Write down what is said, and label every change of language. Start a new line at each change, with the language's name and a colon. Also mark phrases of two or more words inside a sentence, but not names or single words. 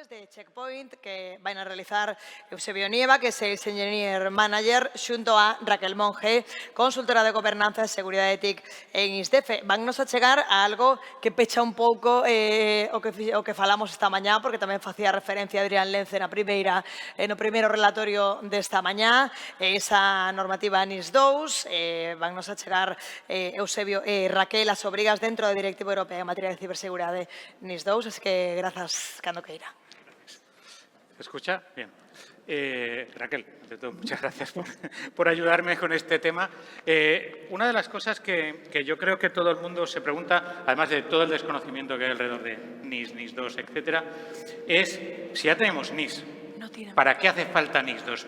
Spanish: Checkpoint que van a realizar Eusebio Nieva, que es el
English: Engineer Manager,
Spanish: junto a Raquel Monge, consultora de gobernanza, seguridad ética en ISDEFE.
Galician: Vannos a chegar a algo que pecha un pouco o que falamos esta mañá, porque tamén facía referencia Adrián Lence no primeiro relatorio desta mañá, esa normativa NIS2, vannos a chegar Eusebio e Raquel as obrigas dentro da Directiva Europea en materia de ciberseguridade NIS2, así que grazas cando queira.
Spanish: ¿Se escucha? Bien. Raquel, ante todo, muchas gracias por ayudarme con este tema. Una de las cosas que yo creo que todo el mundo se pregunta, además de todo el desconocimiento que hay alrededor de NIS, NIS2, etcétera, es si ya tenemos NIS, ¿para qué hace falta NIS2?